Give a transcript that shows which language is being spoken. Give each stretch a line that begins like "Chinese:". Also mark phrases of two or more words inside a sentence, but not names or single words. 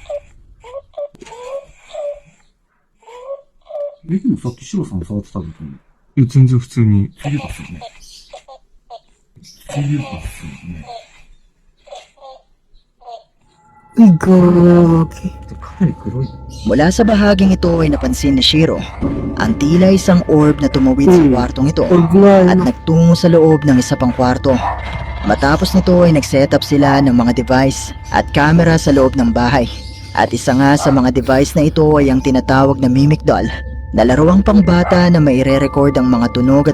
Japanese: でもさっきシロさん触ってた時に、いや、全然普通に。つゆですよね。つゆですよね。
Filipino: Ay, gagi.
Japanese: かなり黒い。
Filipino: Mula sa bahaging ito ay napansin ni Shiro ang tila isang orb na tumawid sa kwartong ito Huwag nga. at nagtungo sa loob ng isa pang kwarto. Matapos nito ay nag-setup sila ng mga device at camera sa loob ng bahay. At isa nga sa mga device na ito ay ang tinatawag na Mimic Doll na laruang pangbata na maire-record ang mga tunog at